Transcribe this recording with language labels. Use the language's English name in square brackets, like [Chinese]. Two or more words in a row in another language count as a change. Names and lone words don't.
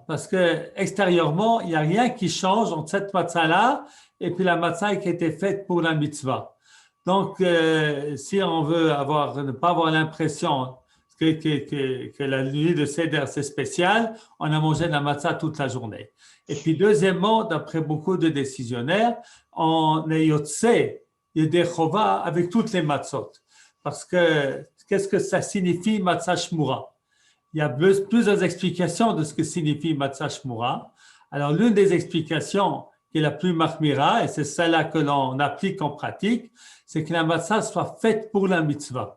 [French] Parce que extérieurement, il n'y a rien qui change entre cette matzah-là et puis la matzah qui a été faite pour la mitzvah. Donc, si on veut ne pas avoir l'impression que la nuit de Seder, c'est spécial, on a mangé de la matzah toute la journée. Et puis, deuxièmement, d'après beaucoup de décisionnaires, on est [Hebrew] יוצא, ידי חובה [French] avec toutes les matzot. Parce que, qu'est-ce que ça signifie [Hebrew] מצה שמורה? [French] Il y a plusieurs explications de ce que signifie [Hebrew] מצה שמורה. [French] Alors, l'une des explications qui est la plus mahmira, et c'est celle-là que l'on applique en pratique, c'est que la matzah soit faite pour la mitzvah.